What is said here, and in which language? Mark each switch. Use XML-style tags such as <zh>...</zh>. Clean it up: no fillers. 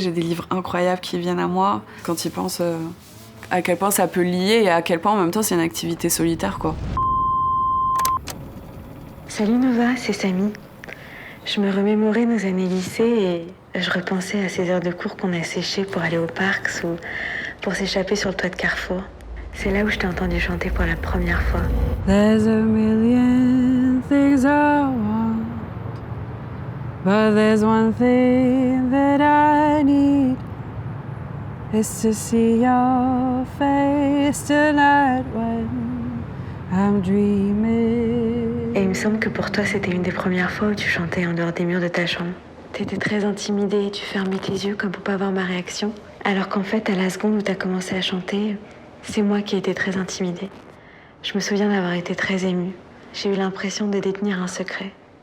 <fr>j'ai des livres incroyables qui viennent à moi quand ils pensent à quel point ça peut lier et à quel point en même temps c'est une activité solitaire, quoi. Salut Nova, c'est Samy. Je me remémorais nos années lycée et je repensais à ces heures de cours qu'on a séchées pour aller au parc ou pour s'échapper sur le toit de Carrefour. C'est là où je t'ai entendu chanter pour la première fois.</fr> <en>There's a million things I want, but there's one thing that I need. It's to see your face tonight when I'm dreaming.</en> <fr>Et il me semble que pour toi, c'était une des premières fois où tu chantais en dehors des murs de ta chambre. T'étais très intimidée, tu fermais tes yeux comme pour pas voir ma réaction. Alors qu'en fait, à la seconde où t'as commencé à chanter, c'est moi qui étais très intimidée. Je me souviens d'avoir été très émue. J'ai eu l'impression de détenir un secret.</fr>